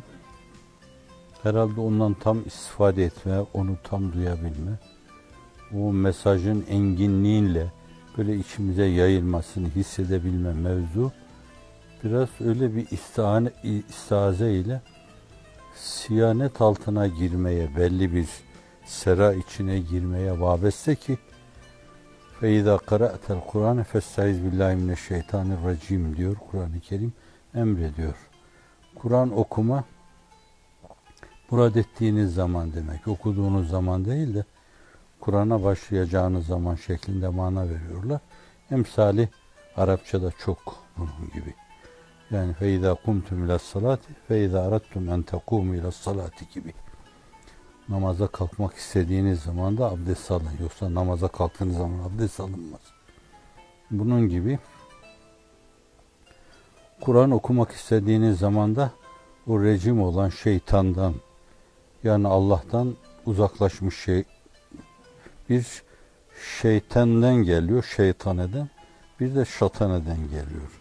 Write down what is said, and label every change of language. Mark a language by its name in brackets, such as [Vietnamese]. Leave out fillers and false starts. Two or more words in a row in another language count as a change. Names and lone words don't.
[Turkish] herhalde ondan tam istifade etme, onu tam duyabilme, o mesajın enginliğiyle böyle içimize yayılmasını hissedebilme mevzu biraz öyle bir istiaze ile siyanet altına girmeye, belli bir sera içine girmeye vabeste ki [Arabic] فَاِذَا قَرَأْتَ الْقُرْآنَ فَاسْتَعِذْ بِاللّٰهِ مِنَ الشَّيْطَانِ الرَّجِيمِ [Turkish] diyor Kur'an-ı Kerim, emrediyor. Kur'an okuma, murad ettiğiniz zaman demek, okuduğunuz zaman değil de Kur'an'a başlayacağınız zaman şeklinde mana veriyorlar. Emsali Arapçada çok bunun gibi. Yani [Arabic] فَاِذَا قُمْتُمْ اِلَى الصَّلَاةِ فَاِذَا اَرَدْتُمْ اَنْ تَقُومُ اِلَى الصَّلَاةِ [Turkish] gibi. Namaza kalkmak istediğiniz zaman da abdest alın. Yoksa namaza kalktığınız zaman abdest alınmaz. Bunun gibi Kur'an okumak istediğiniz zaman da o rejim olan şeytandan, yani Allah'tan uzaklaşmış bir şeytandan geliyor, şeytaneden, bir de şataneden geliyor.